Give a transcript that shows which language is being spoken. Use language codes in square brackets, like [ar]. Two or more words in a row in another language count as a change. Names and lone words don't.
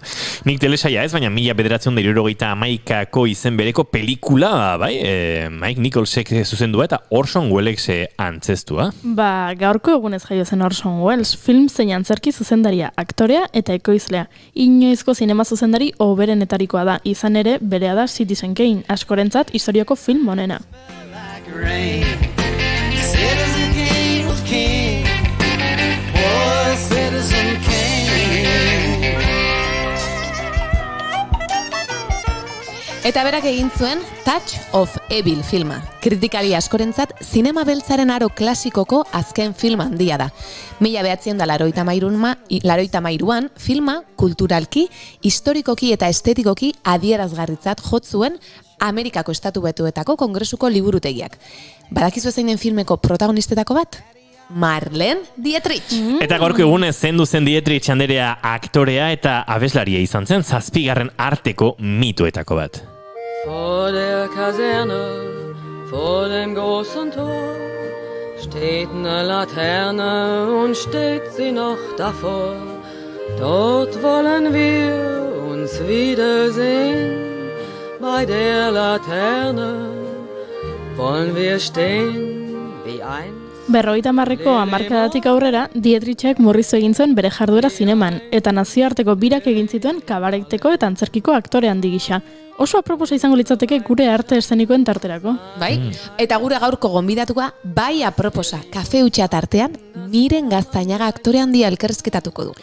[eu] Nik telesaia ez, baina 1971ko izen bereko pelikula, bai, Mike Nicholsek zuzendua eta Orson Wellesek antzeztua. Gaurko egunez jaio zen Orson Welles, film zein antzerki zuzendaria, aktorea eta ekoizlea. Inoizko zinema zuzendari hoberenetarikoa da, izan ere berea da Citizen Kane, askorentzat historiako film honena. [en] Citizen Kane was king. Boy, Citizen Kane. [eu] Eta berak egin zuen Touch of Evil filma. Kritikari askorentzat zinema beltzaren aro klasikoko azken film handia da. 1983an filma kulturalki, historikoki eta estetikoki adierazgarritzat jotzuen Amerikako Estatu Batuetako Kongresuko liburutegiak. Badakizu zeinen filmeko protagonistetako bat? Marlene Dietrich. Eta gaurko egunez zendu zen Dietrich anderea aktorea eta abeslaria izan zen 7. arteko mitoetako bat. [de] Vor der Kaserne, vor dem großen Tor, steht eine Laterne und steht sie noch davor. Dort wollen wir uns wiedersehen, bei der Laterne wollen wir stehen wie einst. [eu] 50ko hamarkadatik aurrera, Dietrichek murriztu egin zuen bere jarduera zineman, eta nazioarteko birak egin zituen kabareteko eta antzerkiko aktore handi gisa. Oso aproposa izango litzateke gure arte eszenikoen tarterako. Bai? Eta gure gaurko gonbidatuko bai aproposa, kafe hutsa tartean, Miren Gaztañaga aktore handia elkarrizketatuko du.